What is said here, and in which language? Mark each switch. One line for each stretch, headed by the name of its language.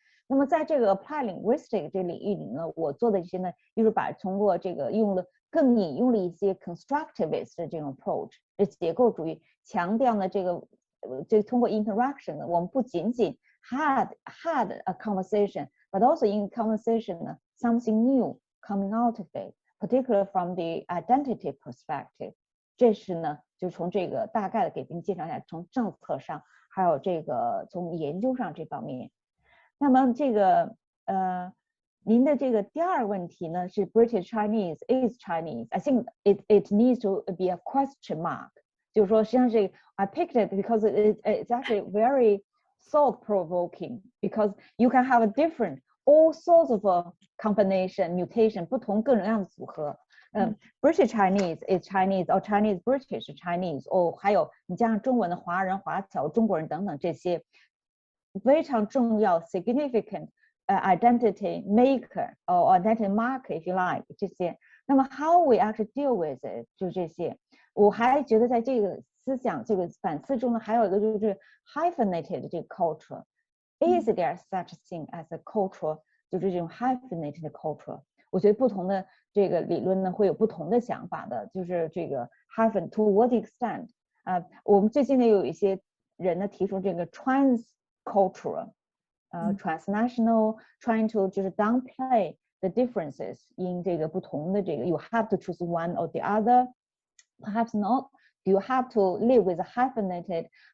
Chinese: 那么在这个 applied linguistic 这领域里呢，我做的一些呢，就是通过这个引用了一些 constructivist 的这种 approach， 这结构主义强调呢这个通过 interaction 呢，我们不仅仅
English: had a conversation。 But also in conversation
Chinese: 呢 ，
English: something new coming out of it, particularly from the identity perspective。
Chinese: 这是呢，就从这个大概的给您介绍一下，从政策上，还有这个从研究上这方面。那么这个您的这个第二个问题呢是
English: British Chinese is Chinese. I think it needs to be a question mark.
Chinese: 就是说，实际上这个
English: I picked it because it's actually very thought-provoking because you can have a different all sorts of a combination mutation
Chinese: 不同各种各样的组合。
English: British Chinese is Chinese or Chinese British Chinese
Chinese: 还有你加上中文的华人、华侨、中国人等等这些非常重要
English: significant identity maker or identity marker if you like
Chinese: 这些。那么
English: how we actually deal with it
Chinese: 就这些。我还觉得在这个思想这个反思中呢，还有一个就是 hyphenated 这个 culture.
English: Is there such thing as a culture
Chinese: 就是这种
English: hyphenated culture？
Chinese: 我觉得不同的这个理论呢会有不同的想法的，就是这个
English: hyphen to what extent
Chinese: 我们最近呢有一些人呢提出这个
English: transcultural transnational trying to
Chinese: 就是
English: downplay the differences in
Chinese: 这个不同的这个
English: you have to choose one or the other perhaps not do you have to live with a hyphenated